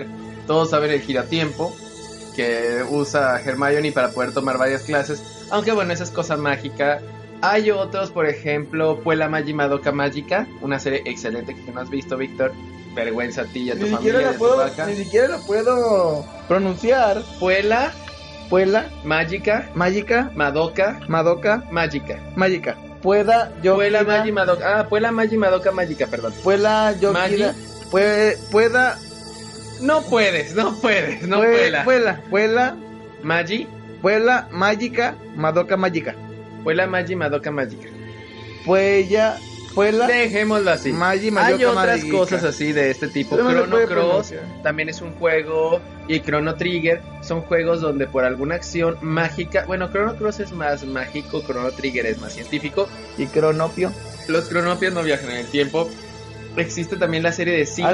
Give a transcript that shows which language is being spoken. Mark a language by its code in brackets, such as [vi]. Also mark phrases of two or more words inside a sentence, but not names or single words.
[es] Todos saben el giratiempo que usa Hermione para poder tomar varias clases. Aunque bueno, esa es cosa mágica. Hay otros, por ejemplo, Puella Magi Madoka Magica, una serie excelente que no has visto, Víctor. Vergüenza a ti y a tu familia de tu vaca. Ni siquiera la puedo pronunciar. Puella Magica Madoka Magica. Pueda Puella Magi Madoka Magica, perdón. Pueda yo Magi. pueda No puedes. Puela Magi Magica Madoka Magica. Puella Magi Madoka Magica. Puela Dejémoslo así. Magi Hay Madoka otras Magica. cosas así de este tipo. Pero no se Chrono puede Cross pronunciar. también es un juego. Y Chrono Trigger son juegos donde por alguna acción mágica. Bueno, Chrono Cross es más mágico, Chrono Trigger es más científico. Y Cronopio. Los cronopios no viajan en el tiempo. Existe también la serie de Sina.